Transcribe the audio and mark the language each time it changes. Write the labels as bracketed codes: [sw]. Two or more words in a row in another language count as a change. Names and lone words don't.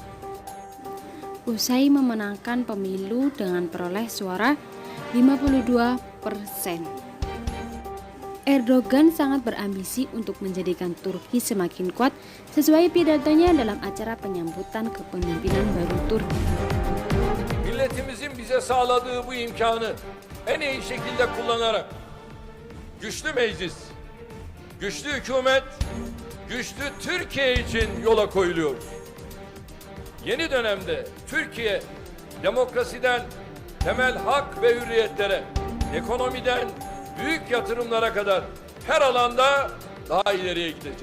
[id] Usai memenangkan pemilu dengan peroleh suara 52%. Erdogan sangat berambisi untuk menjadikan Turki semakin kuat sesuai pidatonya dalam acara penyambutan kepemimpinan baru Turki. [tr] Milletimizin bize sağladığı bu imkanı en iyi şekilde kullanarak güçlü meclis, güçlü hükümet, güçlü Türkiye için yola koyuluyoruz. Yeni dönemde Türkiye demokrasiden temel hak ve hürriyetlere, ekonomiden büyük yatırımlara kadar her alanda daha ileriye gidecek.